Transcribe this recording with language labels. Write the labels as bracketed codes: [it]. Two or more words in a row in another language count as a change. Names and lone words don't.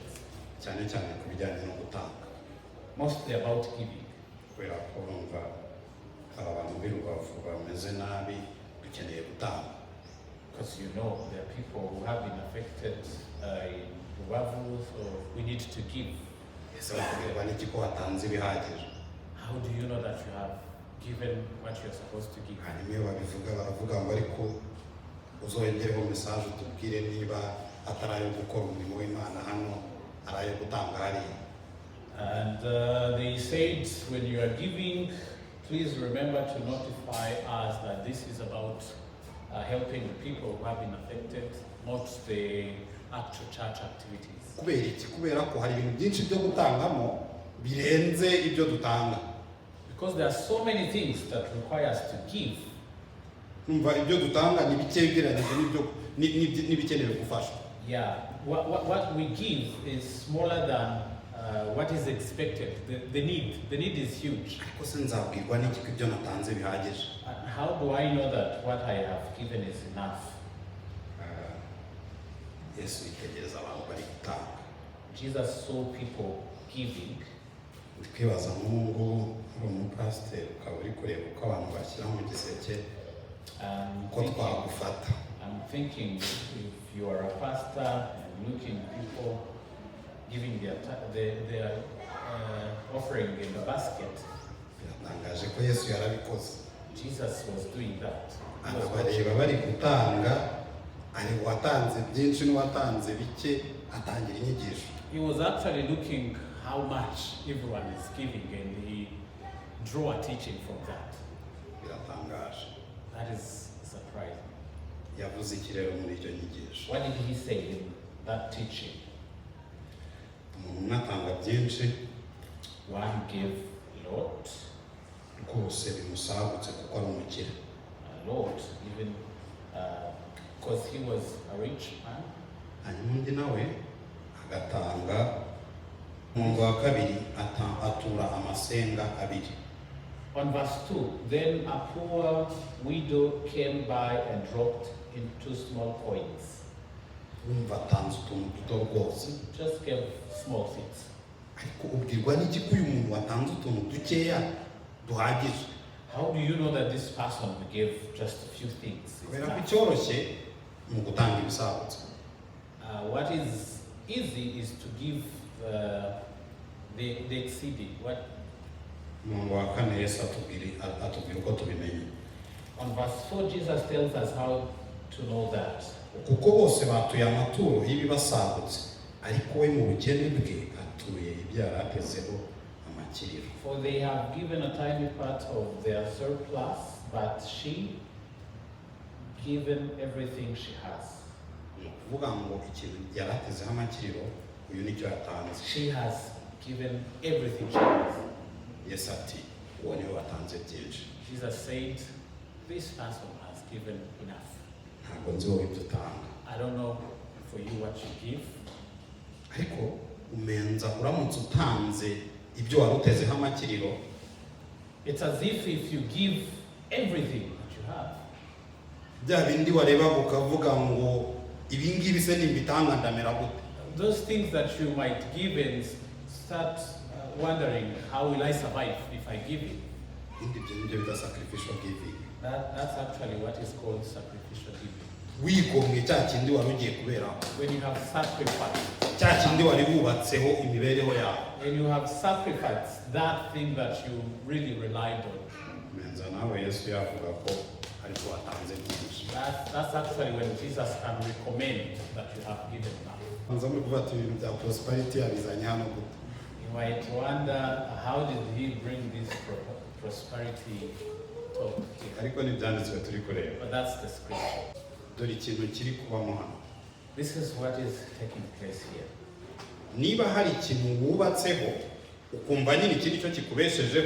[rw] Cyane cyane ku bijyanye no gutanga. [en] Mostly about giving. [rw] Kubera ko bumva abantu b'Urubavu bameze nabi dukeneye gutanga. [en] Because you know there are people who have been affected in Ubwami, so we need to give. [rw] Ese bakubwirwa n'iki ko watanze ibihagije? [en] How do you know that you have given what you're supposed to give? [rw] Hanyuma iyo babivuga baravuga ngo ariko uzongereho message utubwire niba atari ayo gukora umurimo w'Imana hano ari ayo gutanga hariya. [en] And they said, when you are giving, please remember to notify us that this is about helping the people who have been affected, not the actual church activities. [rw] Kubera iki? Kubera ko hari ibintu byinshi byo gutangamo birenze ibyo dutanga. [en] Because there are so many things that require us to give. [rw] Numva ibyo dutanga ni bike bigereranyije n'ibikenewe gufashwa. [en] Yeah, what we give is smaller than what is expected. The need is huge. [rw] Ariko se nzabwirwa n'iki ko ibyo natanze bihagije? [en] How do I know that what I have given is enough? [rw] Yesu yitegereza abantu bari gutanga. [en] Jesus saw people giving. [rw] Twibaza nk'ubu uri umupasiteri ukaba uri kureba uko abantu bashyira mu giseke uko twagufata. [en] I'm thinking if you are a pastor and looking people giving their offering in the basket. [rw] Biratangaje ko Yesu yarabikoze. [en] Jesus was doing that. [rw] Abareba bari gutanga, ari watanze byinshi n'uwatanze bike atangira inyigisho. [en] He was actually looking how much everyone is giving and he drew a teaching from that. [rw] Biratangaje. [en] That is surprising. [rw] Yavuze iki rero muri icyo nyigisho? [en] What did he say in that teaching? [rw] Umuntu atanga byinshi. [en] One gave a lot. [rw] Rwose bimusagutse kuko ari umukire. [en] A lot, even because he was a rich man. [rw] Hanyuma undi nawe agatanga umurongo wa kabiri atura amasenga abiri. [en] On verse 2, then a poor widow came by and dropped in 2 small coins. [rw] Wumva atanze utuntu duto rwose. [en] Just gave small things. [rw] Ariko ubwirwa n'iki ko uyu muntu watanze utuntu dukeya duhagije? [en] How do you know that this person gave just a few things? [rw] Kubera ko icyoroshye mu gutanga ibisagutse. [en] What is easy is to give the exceeding. What? [rw] Umurongo wa kane Yesu atubwira uko tubimenye. [en] On verse 4, Jesus tells us how to know that. [rw] Kuko bose batuye amaturo y'ibibasagutse, ariko we mu bukene bwe atuye ibyo yari atezeho amakiriro. [en] For they have given a tiny part of their surplus, but she given everything she has. [rw] Ni ukuvuga ngo ikintu yari atezeho amakiriro uyu nicyo yatanze. [en] She has given everything she has. [rw] Yesu ati uwo niwe watanze byinshi. [en] Jesus said, this person has given enough. [rw] Ntabwo nzi wowe ibyo utanga. [en] I don't know for you what you give. [rw] Ariko umenza uramutse utanze ibyo wari utezeho amakiriro. [en] It's as if you give everything that you have. [rw] Bya bindi wareba ukavuga ngo ibi ngibi se nimbitanga ndamera gute? [en] Those things that you might give and start wondering, how will I survive if I give it? [rw] Indi byo nibyo bita [en] sacrificial giving. That's actually what is called sacrificial giving. [rw] Wigomwe cya kindi wari ugiye kuberaho. [en] When you have sacrificed. [rw] Cya kindi wari wubatseho imibereho yawe. [en] When you have sacrificed that thing that you really relied on. [rw] Menza nawe Yesu yavuga ko ariko watanze byinshi. [en] That's actually when Jesus can recommend that you have given enough. [rw] Nza muri kuvuga ibintu bya prosperity abizanye hano gute? [en] You might wonder, how did he bring this prosperity talk here? [rw] Ariko ni byanditswe turi kureba. [en] But that's the scripture. [rw] Dore ikintu kiri kubamo hano. [en] This is what is taking place here. [rw] niba hari ikintu wubatseho ukumva nyine ikindi cyo kikubeshejeho,